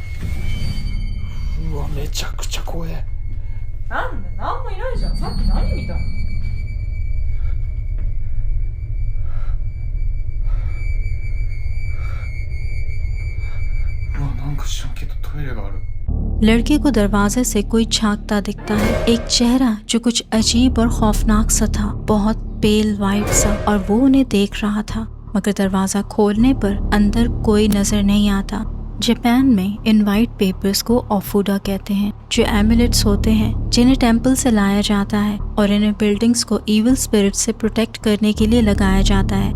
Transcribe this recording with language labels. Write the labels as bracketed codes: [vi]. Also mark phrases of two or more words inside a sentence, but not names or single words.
[ja] ううわめちゃくちゃ怖え。なんだ、なんもいないじゃん。さっき何見たの？うわなんか知らんけどトイレがある。 [hi] लड़के को दरवाजे से कोई झांकता दिखता है। एक चेहरा जो कुछ अजीब और खौफनाक सा था, बहुत [en] pale white [hi] सा, और वो उन्हें देख रहा था। मगर दरवाजा खोलने पर अंदर कोई नजर नहीं आता। जापान में इन [en] white papers [hi] को ओफुडा कहते हैं, जो एमुलेट्स होते हैं जिन्हें टेम्पल से लाया जाता है और इन्हें बिल्डिंग्स को [en] evil spirit [hi] से प्रोटेक्ट करने के लिए लगाया जाता है।